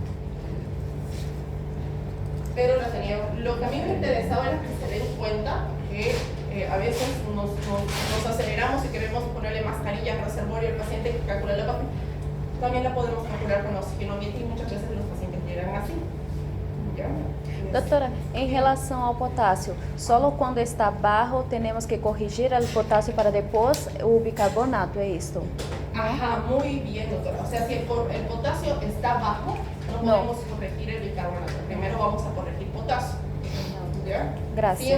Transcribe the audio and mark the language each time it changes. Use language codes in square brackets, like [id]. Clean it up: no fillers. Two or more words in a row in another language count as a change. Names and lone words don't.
[es] Pero lo que a mí me interesaba era que se den cuenta que a veces nos aceleramos y queremos ponerle mascarilla al reservorio al paciente que calcula la PAFI. También la podemos calcular con oxígeno ambiente y muchas veces los pacientes llegan así. ¿Ya? [pt] Doutora, em relação ao potássio, só quando está baixo temos que corrigir o potássio para depois o bicarbonato, é isto? [es] Ajá, muy bien, doctora. O sea, si el potasio está bajo, no podemos corregir el bicarbonato. Primero vamos a corregir potasio. ¿Ya? Gracias.